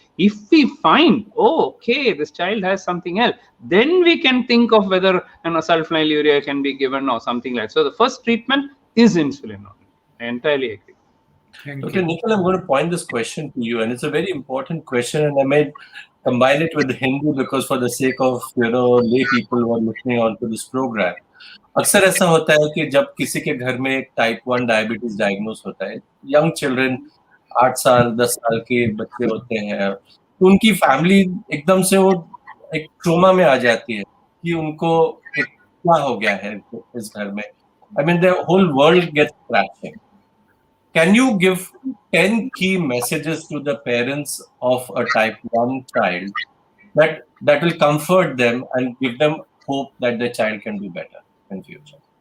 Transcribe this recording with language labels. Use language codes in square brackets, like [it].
[en] If we find, oh, okay, this child has something else, then we can think of whether sulfonylurea can be given or something like that. So the first treatment is insulin only. I entirely agree. Okay, Nikhil, I'm going to point this question to you, and it's a very important question, and I may combine it with Hindi because for the sake of, lay people who are listening on to this program. [hi] अक्सर ऐसा होता है कि जब किसी के घर में टाइप 1 डायबिटीज डायग्नोस होता है, यंग चिल्ड्रन 8 साल 10 साल के बच्चे होते हैं, तो उनकी फैमिली एकदम से वो एक ट्रोमा में आ जाती है कि उनको क्या हो गया है इस घर में. [en] I mean, the whole world gets crashing. Can you give 10 key messages to the parents of a type 1 child that will comfort them and give them hope that the child can do better in future?